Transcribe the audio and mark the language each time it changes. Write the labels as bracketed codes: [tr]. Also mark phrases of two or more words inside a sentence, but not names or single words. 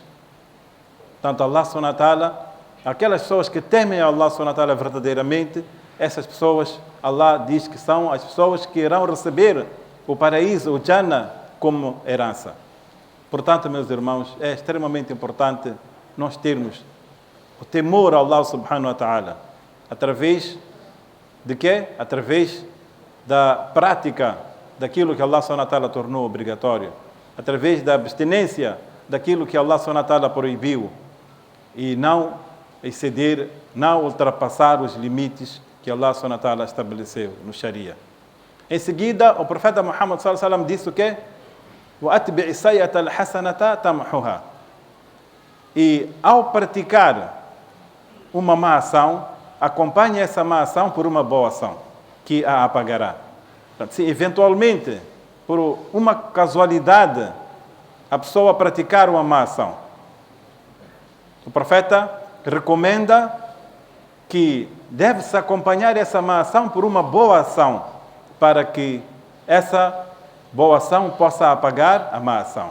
[pt] Portanto, [ar] الله سبحانه وتعالى, [pt] aquelas pessoas que temem a Allah [ar] سبحانه وتعالى [pt] verdadeiramente, essas pessoas, Allah diz que são as pessoas que irão receber o paraíso, o Jannah, como herança. Portanto, meus irmãos, é extremamente importante nós termos o temor a Allah [ar] سبحانه وتعالى. [pt] Através de quê? Através da prática daquilo que Allah [ar] سبحانه وتعالى [pt] tornou obrigatório. Através da abstinência daquilo que Allah [ar] سبحانه وتعالى [pt] proibiu. E não exceder, não ultrapassar os limites que Allah [ar] سبحانه وتعالى [pt] estabeleceu no Sharia. Em seguida, o profeta Muhammad [ar] صلى الله عليه وسلم [pt] disse o quê? [ar] وَأَتْبِعِ السَّيِّئَةَ الْحَسَنَةَ تَمْحُهَا. [pt] E ao praticar uma má ação, acompanhe essa má ação por uma boa ação, que a apagará. Portanto, se eventualmente, por uma casualidade, a pessoa praticar uma má ação, o profeta recomenda que deve-se acompanhar essa má ação por uma boa ação, para que essa boa ação possa apagar a má ação.